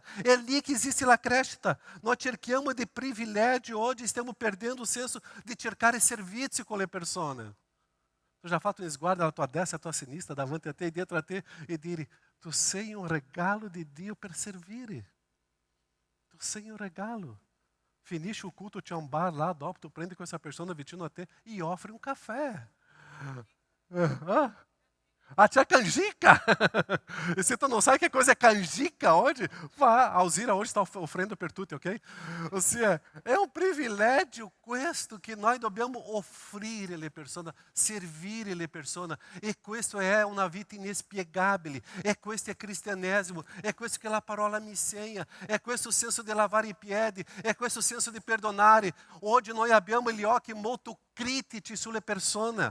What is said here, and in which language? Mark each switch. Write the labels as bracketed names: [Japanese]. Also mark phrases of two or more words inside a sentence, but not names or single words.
[Italian] È lì che esiste la crescita. Nós cerchiamo di privilégio oggi, stiamo perdendo o senso di cercare servizi con le persone. Tu já fatto um sguardo alla tua destra e alla tua sinistra, davanti a te e dietro a te e dire: tu sei un regalo di Dio per servire. Tu sei un regalo. Finisce o culto, c'è un bar lá, dopo tu prende [Portuguese] com essa pessoa [Italian] vicino a te e offre [Portuguese] um café. [Italian] C'è canjica! [Portuguese] E se tu não sabe que coisa é canjica hoje, vá, a Alzira hoje está oferendo [Italian] per tutti, [Portuguese] ok? Ou seja, é um privilégio [Italian] questo [Portuguese] que nós [Italian] dobbiamo offrire alle persone, servire alle persone. E questo è una vita inspiegabile. E questo è cristianesimo. É questo che la parola mi insegna. É questo senso di lavare i piedi. É questo senso di perdonare. Oggi noi abbiamo gli occhi molto critici sulle persone.